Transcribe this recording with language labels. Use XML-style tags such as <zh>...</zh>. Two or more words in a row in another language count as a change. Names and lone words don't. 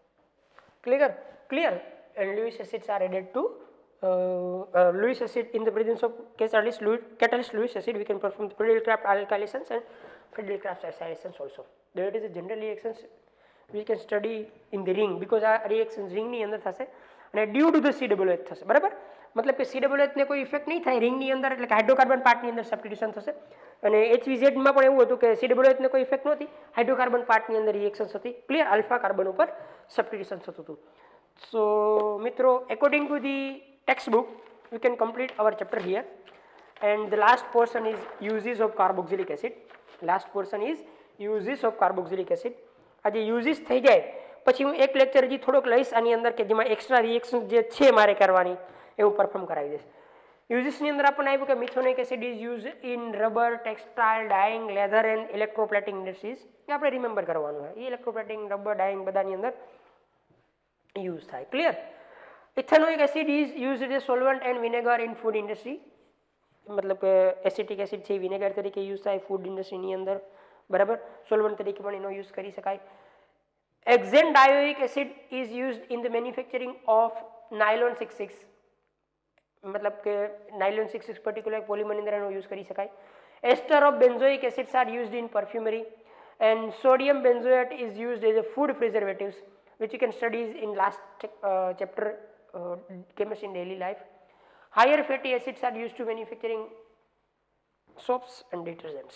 <en>Clear. And Lewis acids are added to Lewis acid in the presence of catalyst Lewis acid. We can perform the Friedel-Crafts alkylations and Friedel-Crafts acylations also. That is a general reactions we can study in the ring because our reactions ring</en> <gu>ની અંદર થશે અને</gu> <en>due to the COOH થશે. બરાબર?</en> <gu>मतलब કે COOH ને કોઈ ઇફેક્ટ નહીં થાય રિંગ ની અંદર એટલે કે</gu> <en>hydrocarbon part</en> <gu>ની અંદર સબસ્ટિટ્યુશન થશે અને HVZ માં પણ એવું હતું કે COOH ને કોઈ ઇફેક્ટ નહોતી</gu> <en>hydrocarbon part</en> <gu>ની અંદર રિએક્શન્સ હતી. ક્લિયર? આલ્ફા કાર્બન ઉપર સબસ્ટિટ્યુશન થતું હતું.</gu> <en>So મિત્રો according to the textbook we can complete our chapter here and the last portion is uses of carboxylic acid. Last portion is uses of carboxylic acid.</en> <gu>આજે યુઝિસ થઈ જાય પછી હું એક લેક્ચર હજી થોડોક લઈશ આની અંદર કે જેમાં</gu> <en>extra reaction</en> <gu>જે છે મારે કરવાની એવું પરફોર્મ કરાવી દઈશ. યુઝિસની અંદર આપણને આવ્યું કે</gu> <en>methanoic acid is use in rubber textile dyeing leather and electroplating industries.</en> <gu>એ આપણે રિમેમ્બર કરવાનું હોય એ</gu> <en>electroplating rubber dyeing</en> <gu>બધાની અંદર યુઝ થાય. ક્લિયર?</gu> <en>ethanoic acid is use as solvent and vinegar in food industry.</en> <gu>મતલબ કે</gu> <en>acetic acid</en> <gu>છે વિનેગર તરીકે યુઝ થાય ફૂડ ઇન્ડસ્ટ્રીની અંદર. બરાબર? સોલ્વન્ટ તરીકે પણ એનો યુઝ કરી શકાય.</gu> <en>Hexandioic acid is used in the manufacturing of nylon 66.</en> <gu>मतलब કે</gu> <en>nylon 66 particular polymer</en> <gu>ની અંદર એનો યુઝ કરી શકાય.</gu> <en>Ester of benzoic acids are used in perfumery and sodium benzoate is used as a food preservatives which you can study in last chapter chemistry in daily life. Higher fatty acids are used to manufacturing soaps and detergents.</en>